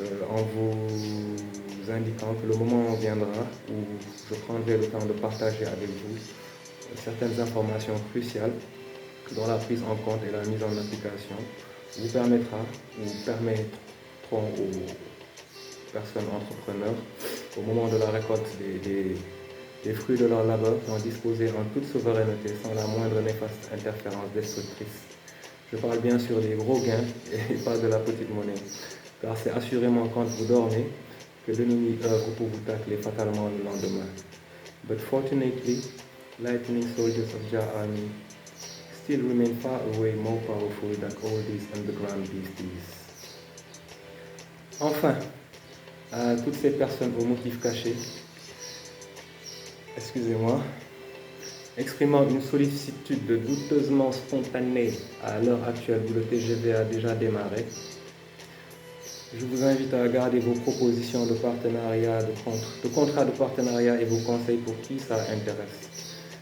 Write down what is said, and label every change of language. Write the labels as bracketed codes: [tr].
[fr] en vous indiquant que le moment viendra où je prendrai le temps de partager avec vous certaines informations cruciales dont la prise en compte et la mise en application vous permettra ou permettront aux personnes entrepreneurs au moment de la récolte des fruits de leur labeur d'en disposer en toute souveraineté sans la moindre néfaste interférence destructrice. Je parle bien sûr des gros gains et pas de la petite monnaie, car c'est assurément quand vous dormez que l'ennemi œuvre pour vous tacler fatalement le lendemain. [en] But fortunately, lightning soldiers of Jah Army still remain far away more powerful than all these underground beasties. [fr] Enfin, à toutes ces personnes aux motifs cachés, excusez-moi, exprimant une sollicitude douteusement spontanée à l'heure actuelle où le TGV a déjà démarré, je vous invite à garder vos propositions de partenariat, de contrat de partenariat et vos conseils pour qui ça intéresse.